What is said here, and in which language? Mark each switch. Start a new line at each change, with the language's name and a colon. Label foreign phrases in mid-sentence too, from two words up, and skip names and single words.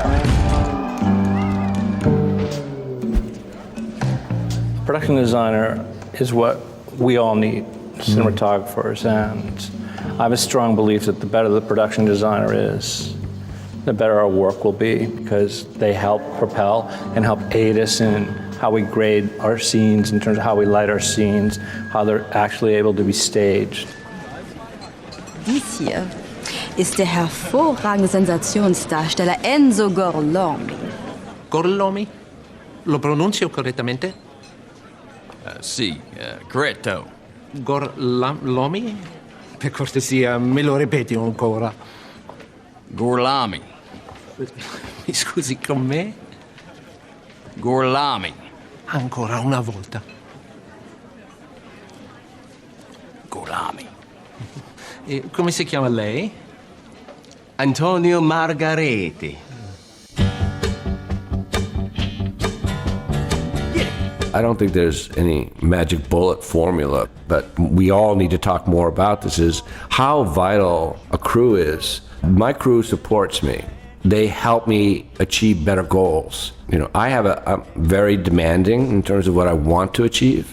English: Production designer is what we all need, cinematographers, and I have a strong belief that the better the production designer is, the better our work will be, because they help propel and help aid us in how we grade our scenes, in terms of how we light our scenes, how they're actually able to be staged.
German: Dies hier ist der hervorragende Sensationsdarsteller Enzo Gorlomi. Gorlomi?
Italian: Lo pronuncio correttamente? Sì, corretto. Gorlami? Per cortesia, me lo ripeti ancora. Gorlami. Mi scusi, con me? Gorlami. Ancora una volta. Gorlami. E come si chiama lei? Antonio Margareti.
English: I don't think there's any magic bullet formula, but we all need to talk more about this, is how vital a crew is. My crew supports me. They help me achieve better goals. You know, I'm very demanding in terms of what I want to achieve.